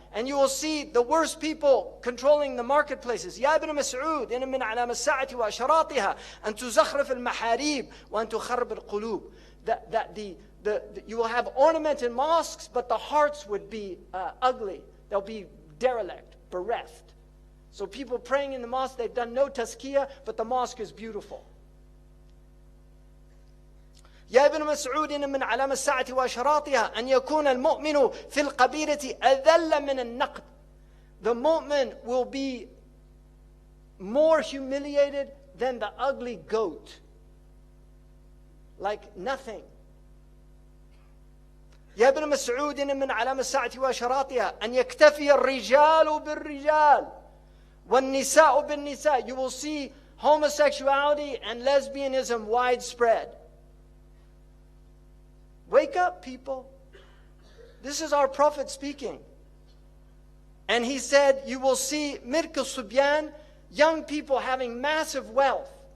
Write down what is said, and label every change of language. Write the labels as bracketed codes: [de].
[en] And you will see the worst people controlling the marketplaces. [ar] يا ابن مسعود إن من علام الساعة وأشراطها أن تزخرف المحاريب وأن تخرب القلوب. [en] That you will have ornamented mosques, but the hearts would be ugly. They'll be derelict, bereft. So people praying in the mosque, they've done no tazkiyah, but the mosque is beautiful. [ar] يا ابن مسعود إن من علامة الساعة وأشراطها أن يكون المؤمن في القبيلة أذل من النقد. [en] The mu'min will be more humiliated than the ugly goat. Like nothing. [ar] يا ابن مسعود إن من علامة الساعة وأشراطها أن يكتفي الرجال بالرجال والنساء بالنساء. [en] You will see homosexuality and lesbianism widespread. Wake up, people. This is our Prophet speaking. And he said, you will see Mirk al-Subyan, young people having massive wealth.